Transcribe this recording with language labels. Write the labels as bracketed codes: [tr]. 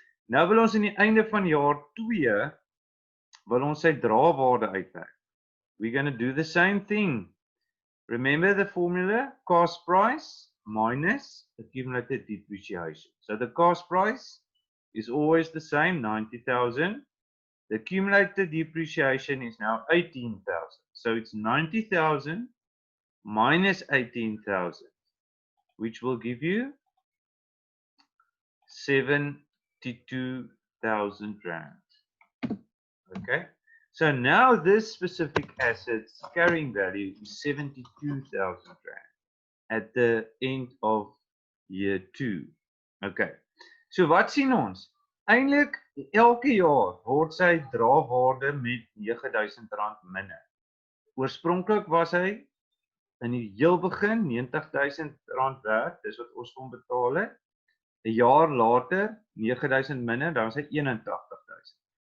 [af] Nou wil ons aan die einde van jaar 2 wil ons sy draaiwaarde uitwerk. [en] We're going to do the same thing. Remember the formula, cost price minus accumulated depreciation. So the cost price is always the same, 90,000. The accumulated depreciation is now 18,000. So it's 90,000 minus 18,000, which will give you 72,000 rand. Okay, so now this specific asset's carrying value is 72,000 rand at the end of year 2. [af] Okay, so wat sien ons? Eintlik elke jaar word sy draaiwaarde met R9,000 minder. Oorspronklik was hy in die heel begin R90,000 werd, dis wat ons hom betaal het. 'n jaar later 9,000 minder, dan is hy 81,000.